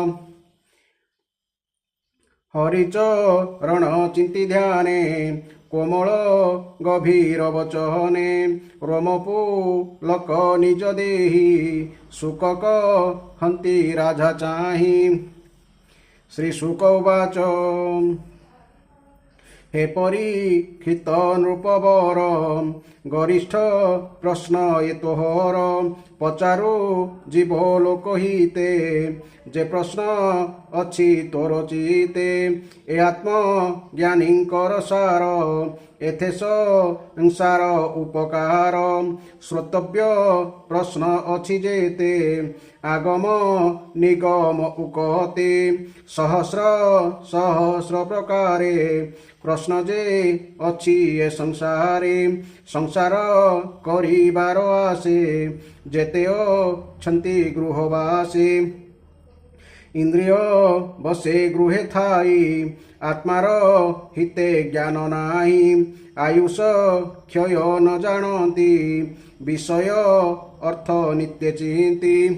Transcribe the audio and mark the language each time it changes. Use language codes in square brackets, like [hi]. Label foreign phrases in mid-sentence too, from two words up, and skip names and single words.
[or] ହରିଚରଣ ଚିନ୍ତି ଧ୍ୟାନେ କୋମଳ ଗଭୀର ବଚନେ ରୋମପୁଲକ ନିଜ ଦେହି ସୁକକ ହନ୍ତି ରାଜା ଚାହିଁ। ଶ୍ରୀ ଶୁକ ଉବାଚ ହେ ପରୀକ୍ଷିତ ନୃପବର ଗରିଷ୍ଠ ପ୍ରଶ୍ନ ଯେ ତୋହର ପଚାରୁ ଜୀବ ଲୋକ ହିତେ ଯେ ପ୍ରଶ୍ନ ଅଛି ତୋର ଚିତେ ଏ ଆତ୍ମ ଜ୍ଞାନୀକର ସାର ଏଥେ ସଂସାର ଉପକାର ଶ୍ରୋତବ୍ୟ ପ୍ରଶ୍ନ ଅଛି ଯେତେ ଆଗମ ନିଗମ ଉକତେ ସହସ୍ର ସହସ୍ର ପ୍ରକାରେ ପ୍ରଶ୍ନ ଯେ ଅଛି ଏ ସଂସାରେ ସଂସାର କରିବାର ଆସେ ଯେତେ ଛନ୍ତି ଗୃହବାସେ ଇନ୍ଦ୍ରିୟ ବଶେ ଗୃହେ ଥାଇ ଆତ୍ମାର ହିତେ ଜ୍ଞାନ ନାହିଁ ଆୟୁଷ କ୍ଷୟ ନ ଜାଣତି ବିଷୟ ଅର୍ଥ ନିତ୍ୟ ଚିନ୍ତି